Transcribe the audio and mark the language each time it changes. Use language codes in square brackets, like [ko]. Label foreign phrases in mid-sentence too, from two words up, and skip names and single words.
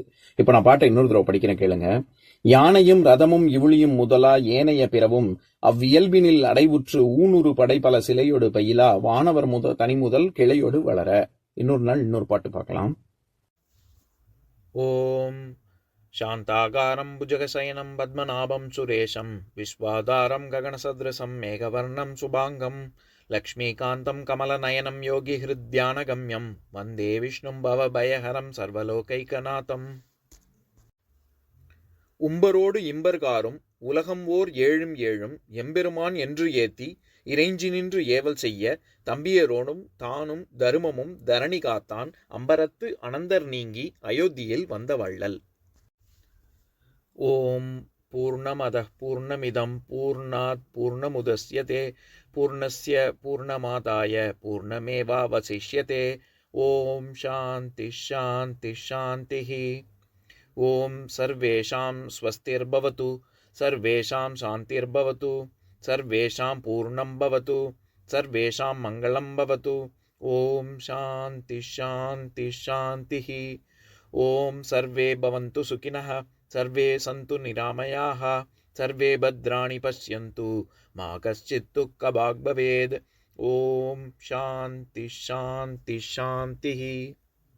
[ta] இப்ப நான் பாட்டை இன்னொரு தடவை படிக்கிறேன் கேளுங்க. யானையும் ரதமும் இவுளியும் முதலா ஏனைய பிறவும் அவ்வியல்பினில் அடைவுற்று ஊனுரு படை பல சிலையோடு பயிலா வானவர் தனிமுதல் கிளையோடு வளர. இன்னொரு நாள் இன்னொரு பாட்டு பார்க்கலாம். [sa] ஓம் शान्ताकारं भुजगशयनं पद्मनाभं सुरेशं विश्वाधारं गगनसदृशं मेघवर्णं शुभाङ्गं लक्ष्मीकान्तं कमलनयनं योगिहृद्यानगम्यं वन्दे विष्णुं भवभयहरं सर्वलोकैकनाथम्. [ta] உம்பரோடு இம்பர்காரும் உலகம் ஓர் ஏழும் ஏழும் எம்பெருமான் என்று ஏத்தி இறைஞ்சி நின்று ஏவல் செய்ய தம்பியரோடும் தானும் தருமமும் தரணி காத்தான் அம்பரத்து அனந்தர் நீங்கி அயோத்தியில் வந்த வள்ளல். [sa] ओम् पूर्णमदः पूर्णमिदम् पूर्णात् पूर्णमुदस्यते पूर्णस्य पूर्णमादाय पूर्णमेवावशिष्यते. ओम् शान्ति शान्ति शान्तिः. ओम् सर्वेषाम् स्वस्तिर्भवतु सर्वेषाम् शान्तिर्भवतु सर्वेषाम् पूर्णम् भवतु सर्वेषाम् मङ्गलम् भवतु. ओम् शान्ति शान्ति शान्तिः. ओम् सर्वे भवन्तु सुखिनः सर्वे सन्तु निरामयाः सर्वे भद्राणि पश्यन्तु मा कश्चित् दुःखभाग् भवेत्. ओम शांति शांति शांति.